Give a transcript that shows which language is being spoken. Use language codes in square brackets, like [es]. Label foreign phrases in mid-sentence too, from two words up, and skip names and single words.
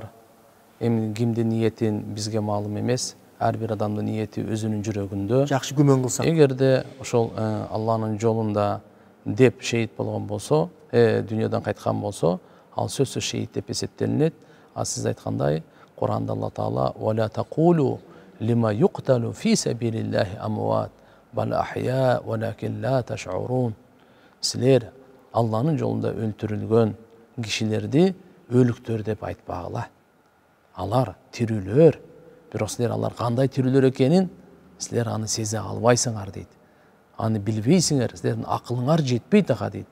[ky] Эми кимдин ниетин бизге маалым эмес. Ар бир адамдын ниети өзүнүн жүрөгүндө. Жакшы күмөн кылсаң. Эгерде ошол Алланын жолунда деп шейит болгон болсо, дүйнөдөн кайткан болсо, ал сөзсүз шейит деп эсептелинет. А сиз айткандай, Куранда [ar] Алла Таала «ولا تقولوا لمن يقتل في سبيل الله أموات بل أحياء ولكن لا تشعرون». [ky] Силер Алланын жолунда өлтүрүлгөн кишилерди өлүктөр деп айтпагыла. Алар тирүүлөр. Бирок силер алар кандай тирүүлөр экенин силер аны сезе албайсыңар дейт. Аны билбейсиңер, силердин акылыңар жетпейт ага дейт.